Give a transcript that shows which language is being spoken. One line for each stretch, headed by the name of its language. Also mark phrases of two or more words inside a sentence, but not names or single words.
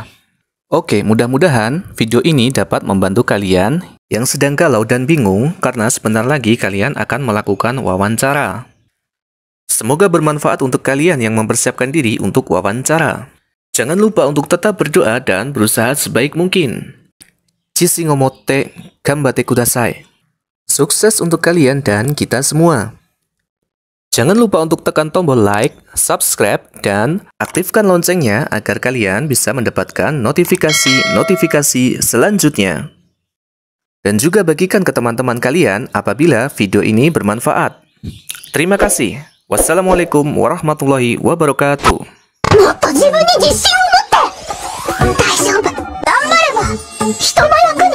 Indonesian: Oke, mudah-mudahan video ini dapat membantu kalian yang sedang galau dan bingung karena sebentar lagi kalian akan melakukan wawancara. Semoga bermanfaat untuk kalian yang mempersiapkan diri untuk wawancara. Jangan lupa untuk tetap berdoa dan berusaha sebaik mungkin.
Japanese: 自信持って頑張ってください.
Indonesian: Sukses untuk kalian dan kita semua. Jangan lupa untuk tekan tombol like, subscribe, dan aktifkan loncengnya agar kalian bisa mendapatkan notifikasi-notifikasi selanjutnya. Dan juga bagikan ke teman-teman kalian apabila video ini bermanfaat. Terima kasih.
Arabic: والسلام عليكم ورحمة الله وبركاته.
Japanese: もっと自分に自信を持って大丈夫頑張れば人の